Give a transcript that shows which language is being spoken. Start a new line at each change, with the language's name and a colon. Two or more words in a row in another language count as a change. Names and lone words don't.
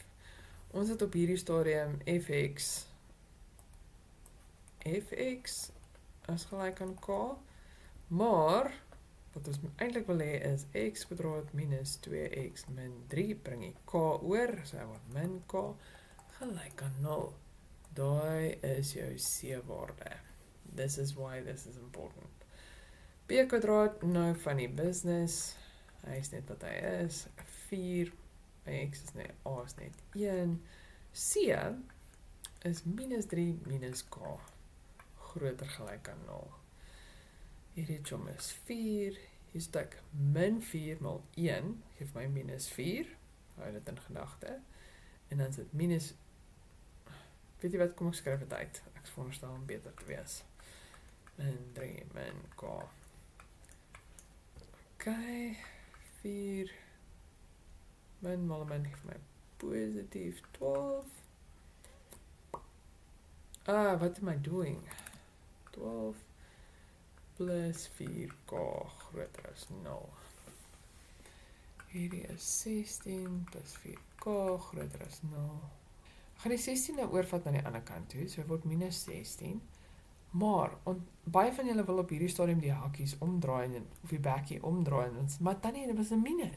Afrikaans: Ons het op hierdie stadium fx is gelyk aan k, maar wat ons eintlik wil hê is x² minus 2x min 3 bring jy k oor, so hy word min k gelyk aan 0. Daai is jou c-waarde.
English: This is why this is important.
Afrikaans: b², nou van die business, hy is net wat hy is, 4, x is net, a is net 1, c is minus 3 minus k, groter gelyk aan 0. Hierdie chom is 4, hier stuk min 4 mal 1, geef my minus 4, hou dit in gedagte, en dan sit minus, weet jy wat, kom ek skryf het uit, ek veronderstel om beter te wees, min 3 min k, ok, 4, min mal min geef my positief 12,
English: what am I doing, 12, plus 4k
Afrikaans: groter as
English: 0.
Afrikaans: Hierdie is 16 plus 4k groter as 0. Ek gaan die 16 nou oorvat na die ander kant toe, so word minus 16. Maar, baie van julle wil op hierdie stadium die hakies omdraai, of die bekkie omdraai, maar dan nie, dit was 'n minus.